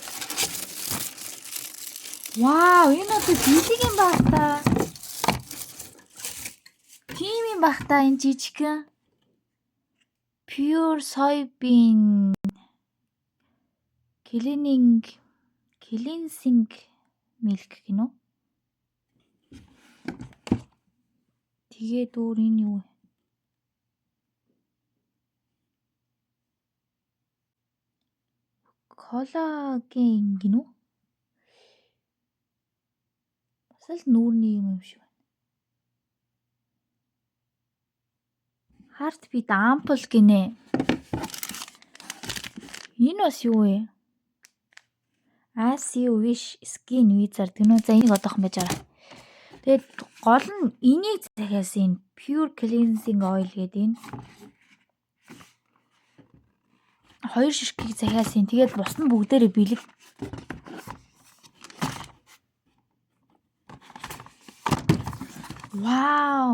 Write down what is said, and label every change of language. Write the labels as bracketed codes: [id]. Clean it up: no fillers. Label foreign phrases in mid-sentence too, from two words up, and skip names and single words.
[mn] Вау, энэ одоо бэлэг юм баг та. Тийм юм баг та энэ жижигхэн. [en] Pure soybean cleansing milk [mn] гинөө. Тэгээ дүүр энэ юу вэ? Коллаген гинөө. Бас л нүүрний юм шиг байна. [en] Heartbeat ampoule [mn] гинэ. Энэ бас юу вэ? [en] As you wish skin wizard [mn] гинөө. За энийг одоохон байж байгаа. Тэгээд гол нь энийг захиасан [en] pure cleansing oil [mn] гэдэг энэ. 2 ширхгийг захиасан. Тэгээд бус нь бүгдээрээ бэлэг. Вау!